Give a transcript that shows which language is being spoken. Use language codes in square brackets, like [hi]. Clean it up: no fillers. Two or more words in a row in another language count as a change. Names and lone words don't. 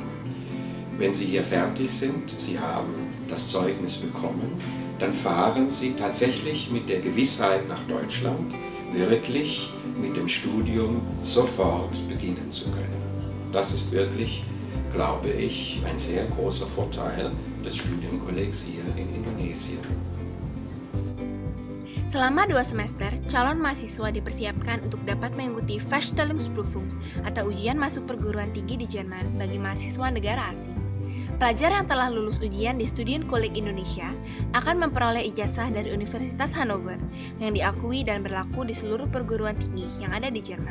[de] Wenn sie hier fertig sind, sie haben das Zeugnis bekommen, dann fahren sie tatsächlich mit der Gewissheit nach Deutschland, wirklich mit dem Studium sofort beginnen zu können. Das ist wirklich, glaube ich, ein sehr großer Vorteil des Studienkollegs hier in Indonesien. [id] Selama 2 semester, calon mahasiswa dipersiapkan untuk dapat mengikuti Vorstellungsprüfung atau ujian masuk perguruan tinggi di Jerman bagi mahasiswa negara asing. Pelajar yang telah lulus ujian di Studienkolleg Indonesia akan memperoleh ijazah dari Universitas Hannover yang diakui dan berlaku di seluruh perguruan tinggi yang ada di Jerman.